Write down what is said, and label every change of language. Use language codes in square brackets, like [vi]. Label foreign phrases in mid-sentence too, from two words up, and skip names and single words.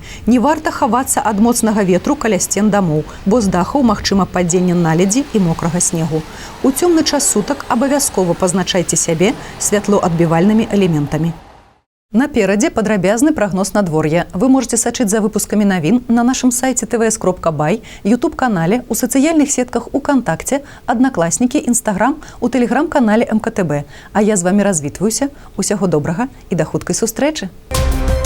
[be] Не варта хавацца ад моцнага ветру каля сцен дамоў, бо з дахаў магчыма падзенне наледзі і мокрага снегу. У цёмны час сутак абавязкова пазначайце сябе святлоадбівальнымі элементамі. Наперадзе падрабязны прагноз надвор'я. Вы можете сачыць за выпускамі навін на нашым сайце tvs.by, YouTube-канале, у сацыяльных сетках УКонтакце, Аднакласнікі, Інстаграм, у тэлеграм-канале МКТБ. А я з вамі развітваюся. Усяго добрага і да хуткай сустрэчы!